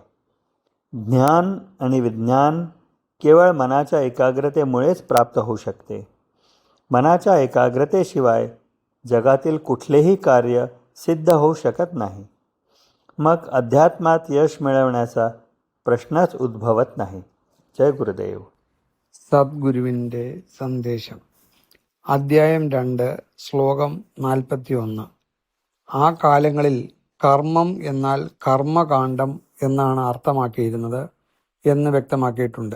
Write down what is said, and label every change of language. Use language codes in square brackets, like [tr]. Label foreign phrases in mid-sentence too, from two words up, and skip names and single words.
[mr] ज्ञान आणि विज्ञान केवळ मनाच्या एकाग्रतेमुळेच प्राप्त होऊ शकते. मनाच्या एकाग्रतेशिवाय जगातील कुठलेही कार्य सिद्ध होऊ शकत नाही. मग अध्यात्मात यश मिळवण्याचा प्रश्नच उद्भवत नाही. [ml] ജയ ഗുരുദേവ്. സദ്ഗുരുവിൻ്റെ സന്ദേശം. അദ്ധ്യായം 2, ശ്ലോകം 41. ആ കാലങ്ങളിൽ കർമ്മം എന്നാൽ കർമ്മകാണ്ഡം എന്നാണ് അർത്ഥമാക്കിയിരുന്നത് എന്ന് വ്യക്തമാക്കിയിട്ടുണ്ട്.